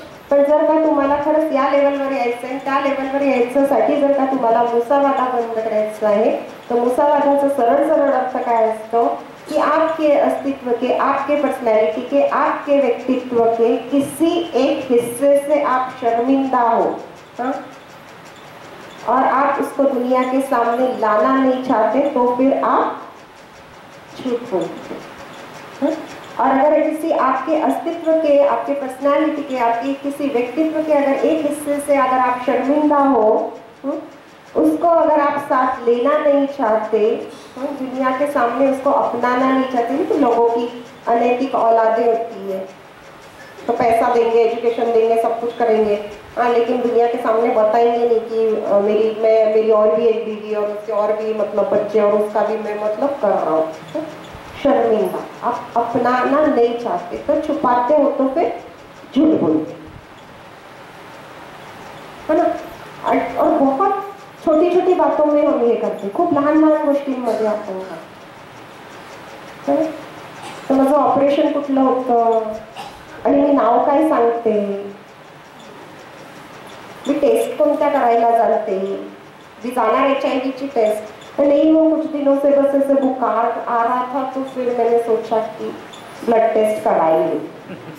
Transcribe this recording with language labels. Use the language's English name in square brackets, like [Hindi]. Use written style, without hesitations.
[Marathi] पण जर का तुम्हाला खरंच या लेवलवर यायचं आहे, त्या लेवलवर यायच्यासाठी जर का तुम्हाला मुसावादा बंद करायचा आहे, तर मुसावादाचा सरळ सरळ अर्थ काय असतो कि [Hindi] आपके अस्तित्व के, आपके पर्सनैलिटी के, आपके व्यक्तित्व के किसी एक हिस्से से आप शर्मिंदा हो, [Marathi] हाँ? [Hindi] और आप उसको दुनिया के सामने लाना नहीं चाहते, तो फिर आप झूठ बोलते हैं। और अगर किसी आपके अस्तित्व के, आपके पर्सनालिटी के, आपके किसी व्यक्तित्व के अगर एक हिस्से से अगर आप शर्मिंदा हो, उसको अगर आप साथ लेना नहीं चाहते, दुनिया के सामने उसको अपनाना नहीं चाहते, तो लोगों की अनैतिक औलादें होती है, तो पैसा देंगे, एजुकेशन देंगे, सब कुछ करेंगे, हाँ, लेकिन दुनिया के सामने बताएंगे नहीं कि मेरी और भी एक बीवी और उसके और भी मतलब बच्चे और उसका भी मैं मतलब कर रहा हूँ। शर्मिंदा, आप अपनाना नहीं चाहते तो छुपाते हो, तो फिर झूठ बोलते, है ना। और बहुत छोटी छोटी बातों में हम ये करते, [Marathi] खूप लहान लहान गोष्टींमध्ये आपण तर माझं ऑपरेशन कुठलं होतं आणि मी नाव काय सांगते, मी टेस्ट कोणत्या करायला जाते, मी जाणार HIV ची टेस्ट, [Hindi] तो नहीं वो कुछ दिनों से बस ऐसे बुखार आ रहा था, तो फिर मैंने सोचा कि [Marathi] ब्लड टेस्ट करायला।